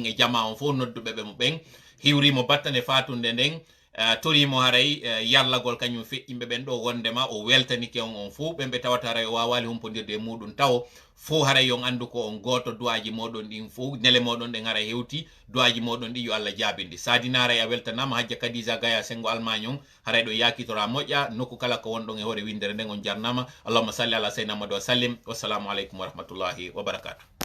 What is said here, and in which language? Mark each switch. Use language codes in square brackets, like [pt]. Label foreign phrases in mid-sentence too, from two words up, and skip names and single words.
[ff] e jama on fof nodduɓe ɓe mo ɓen hiwrimo battane fatunde nden torimo haray yarlagol kañum feƴƴimɓe ɓen ɗo wondema o weltanike on fuu ɓen ɓe tawata haray o wawali humpodirde e muɗum taw fo haray yon andu ko on goto duwaji moɗon ɗin fo nele moɗon ɗen haray hewti duwaji moɗon ɗi yo Allah jabindi sadina haray a weltanama hajja Kadija Gaya sengo Allemagne on haray ɗo yakitora moƴƴa nokku kala ko wonɗon e hoore windere nden on jarnama [ar] اللهم صل على سيدنا محمد وسلم والسلام عليكم ورحمة الله وبركاته.